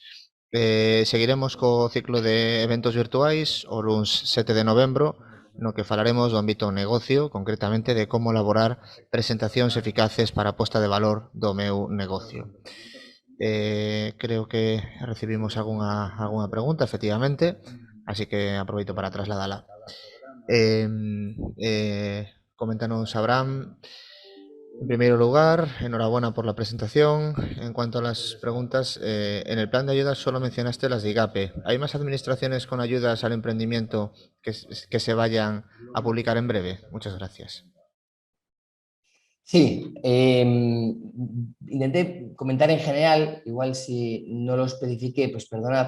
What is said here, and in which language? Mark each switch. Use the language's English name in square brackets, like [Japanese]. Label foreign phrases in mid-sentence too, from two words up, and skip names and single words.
[Galician] Seguiremos co ciclo de eventos virtuais o luns 7 de novembro, no que falaremos do ámbito negocio, concretamente de como elaborar presentacións eficaces para a posta de valor do meu negocio. Creo que recibimos algunha pregunta, efectivamente, así que aproveito para trasladala. Coméntanos, Abraham. [Spanish] En primer lugar, enhorabuena por la presentación. En cuanto a las preguntas, en el plan de ayudas solo mencionaste las de IGAPE. ¿Hay más administraciones con ayudas al emprendimiento que se vayan a publicar en breve? Muchas gracias. Sí, intenté comentar en general, igual si no lo especifiqué, pues perdonad.